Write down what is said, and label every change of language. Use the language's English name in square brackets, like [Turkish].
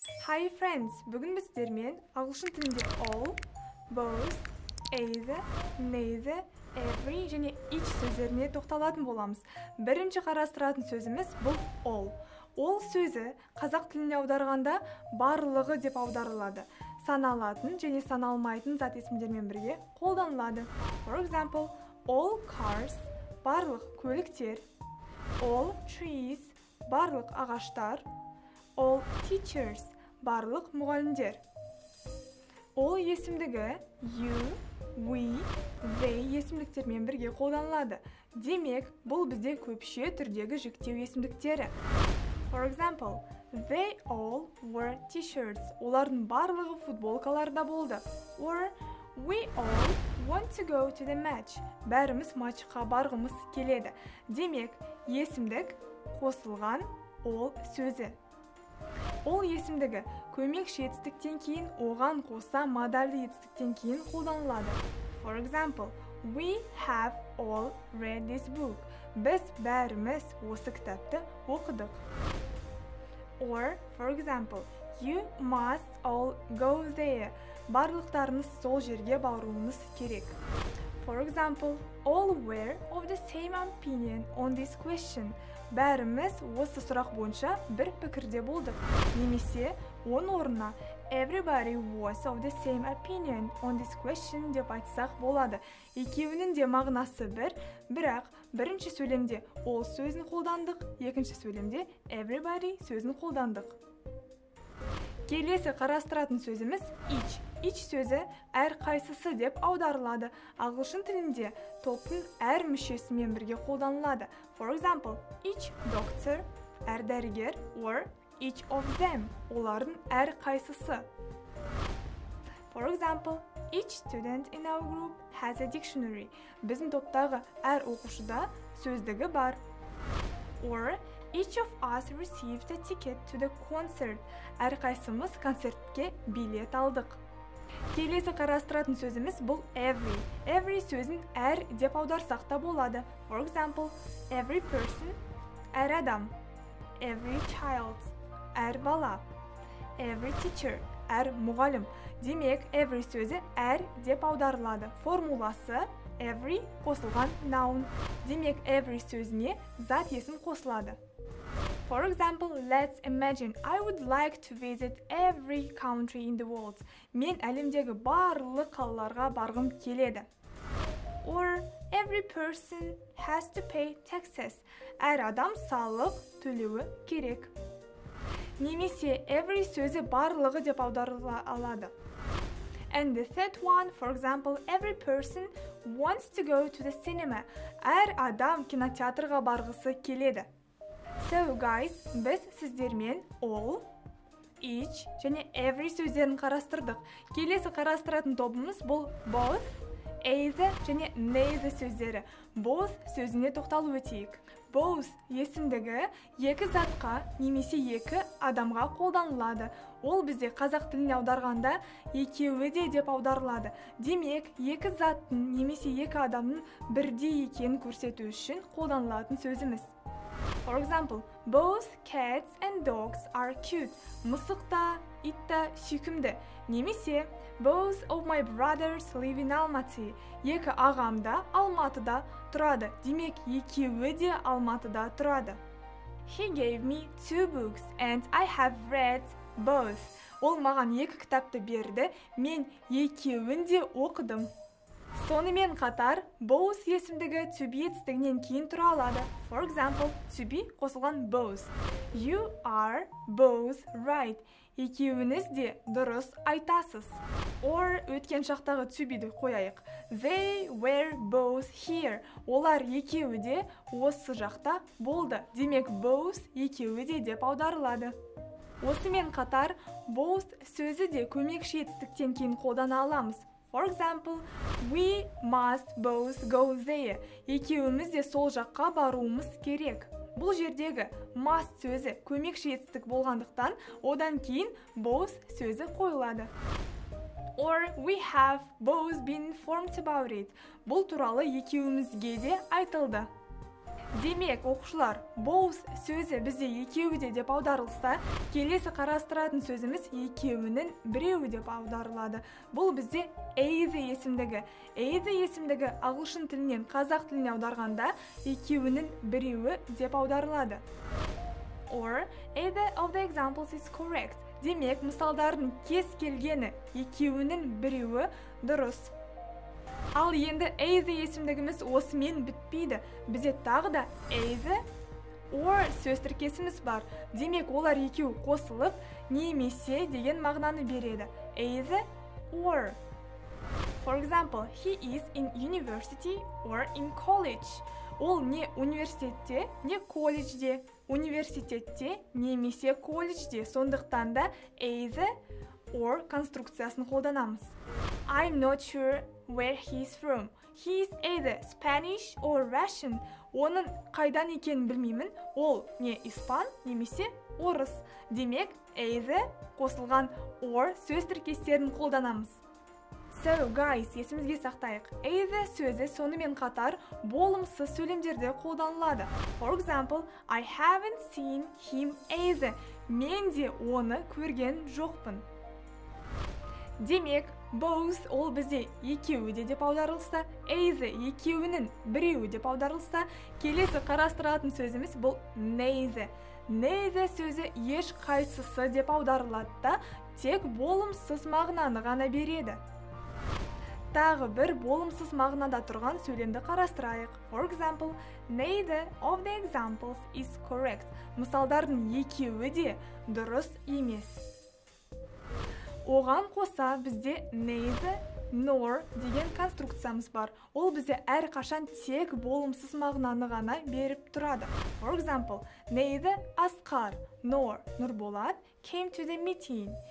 [English] Hi friends, [Kazakh] бүгін біз сіздермен ағылшын тілінде all, both, either, neither, every және each сөздеріне тоқталатын боламыз. Бірінші қарастыратын сөзіміз бұл all. All сөзі қазақ тіліне аударғанда барлығы деп аударылады. Саналатын және саналмайтын зат есімдермен бірге қолданылады. [English] For example, all cars, [Kazakh] барлық көліктер, [English] all trees, [Kazakh] барлық ағаштар, [English] all teachers, [Kazakh] барлық мұғалімдер. All есімдігі you, we, they есімдіктермен бірге қолданылады. Демек, бұл бізде көпше түрдегі жіктеу есімдіктері. [English] For example, they all wore t-shirts. [Kazakh] Олардың барлығы футболкаларда болды. [English] Or, we all want to go to the match. [Kazakh] Бәріміз матчқа барғымыз келеді. Демек, есімдік қосылған all сөзі. All есімдігі көмекші етістіктен кейін оған қоса модальді етістіктен кейін қолданылады. [English] For example, we have all read this book. [Kazakh] Біз бәріміз осы кітапты оқыдық. [English] Or, for example, you must all go there. [Kazakh] Барлықтарыңыз сол жерге баруыңыз керек. [English] For example, all were of the same opinion on this question. [Kazakh] Бәріміз осы сұрақ бойынша бір пікірде болдық. Немесе, оның орнына [English] everybody was of the same opinion on this question [Kazakh] деп айтсақ болады. Екеуінің де мағынасы бір, бірақ бірінші сөйлемде all сөзін қолдандық, екінші сөйлемде everybody сөзін қолдандық. Келесі қарастыратын сөзіміз each. Each сөзі әр қайсысы деп аударылады. Ағылшын тілінде топтың әр мүшесімен бірге қолданылады. [English] For example, each doctor, [Kazakh] әр дәрігер, [English] or each of them, [Kazakh] олардың әр қайсысы. [English] For example, each student in our group has a dictionary. [Kazakh] Біздің топтағы әр оқушыда сөздігі бар. [English] Or, each of us received a ticket to the concert. [Kazakh] Әр қайсымыз концертке билет алдық. Келесі қарастыратын сөзіміз бұл every. Every сөзін әр деп аударсақ та болады. [English] For example, every person, [Kazakh] әр адам. [English] Every child, [Kazakh] әр бала. [English] Every teacher, [Kazakh] әр мұғалім. Демек, every сөзі әр деп аударылады. Формуласы every қосылған noun. Демек, every сөзіне зат есім қосылады. [English] For example, let's imagine I would like to visit every country in the world. [Kazakh] Мен әлемдегі барлық қалаларға барғым келеді. [English] Or, every person has to pay taxes. [Kazakh] Әр адам салық төлеуі керек. Немесе, every сөзі барлығы деп аударыла алады. [English] And the third one, for example, every person wants to go to the cinema. [Kazakh] Әр адам кинотеатрға барғысы келеді. [English] So guys, [Kazakh] біз сіздермен all, each және every сөздерін қарастырдық. Келесі қарастыратын тобымыз бұл both, either және neither сөздері. Both сөзіне тоқталып өтейік. Both есімдігі екі затқа немесе екі адамға қолданылады. Ол бізде қазақ тіліне аударғанда екеуі де деп аударылады. Демек, екі заттың немесе екі адамның бірдей екенін көрсету үшін қолданылатын сөзіміз. [English] For example, both cats and dogs are cute. [Kazakh] Мысық та, ит та сүйкімді. Немесе, [English] both of my brothers live in Almaty. [Kazakh] Екі ағам да Алматыда тұрады. Демек, екеуі де Алматыда тұрады. [English] He gave me 2 books and I have read both. [Kazakh] Ол маған екі кітапты берді, мен екеуін де оқыдым. Сонымен қатар, both есімдігі to be етістігінен кейін тұра алады. [English] For example, to be [Kazakh] қосылған [English] both. You are both right. [Kazakh] Екеуіңіз де дұрыс айтасыз. Or, өткен шақтағы to be'ді қояйық. [English] They were both here. [Kazakh] Олар екеуі де осы жақта болды. Демек, both екеуі де деп аударылады. Осымен қатар, both сөзі де көмекші етістіктен кейін қолдана аламыз. [English] For example, we must both go there. [Kazakh] Екеуіміз де сол жаққа баруымыз керек. Бұл жердегі must сөзі көмекші етістік болғандықтан, одан кейін both сөзі қойылады. [English] Or, we have both been informed about it. [Kazakh] Бұл туралы екеуімізге де айтылды. Демек, оқушылар, both сөзі бізде екеуі де деп аударылса, келесі қарастыратын сөзіміз екеуінің біреуі деп аударылады. Бұл бізде either есімдігі. Either есімдігі ағылшын тілінен қазақ тіліне аударғанда екеуінің біреуі деп аударылады. [English] Or, either of the examples is correct. [Kazakh] Демек, мысалдардың кез келгені екеуінің біреуі дұрыс. Ал енді either есімдігіміз осымен бітпейді. Бізде тағы да either or сөз тіркесіміз бар. Демек, олар екеуі қосылып, немесе деген мағынаны береді. [English] Either or. For example, he is in university or in college. [Kazakh] Ол не университетте, не колледжде. Университетте, немесе колледжде. Сондықтан да either or конструкциясын қолданамыз. [English] I'm not sure where he's from. He is either Spanish or Russian. [Kazakh] Оның қайдан екенін білмеймін. Ол не испан, немесе орыс. Демек, either қосылған or сөз тіркестерін қолданамыз. [English] So, guys, [Kazakh] есімізге сақтайық. Either сөзі сонымен қатар болымсыз сөйлемдерде қолданылады. [English] For example, I haven't seen him either. [Kazakh] Мен де оны көрген жоқпын. Демек, both ол бізде екеуі де деп аударылса, either екеуінің біреуі деп аударылса, келесі қарастыратын сөзіміз бұл neither. Neither сөзі еш қайсысы деп аударылады да, тек болымсыз мағынаны ғана береді. Тағы бір болымсыз мағынада тұрған сөйлемді қарастырайық. [English] For example, neither of the examples is correct. [Kazakh] Мысалдардың екеуі де дұрыс емес. Оған қоса бізде neither nor деген конструкциямыз бар. Ол бізде әрқашан тек болымсыз мағынаны ғана беріп тұрады. [English] For example, neither Асқар nor Нұрболат came to the meeting.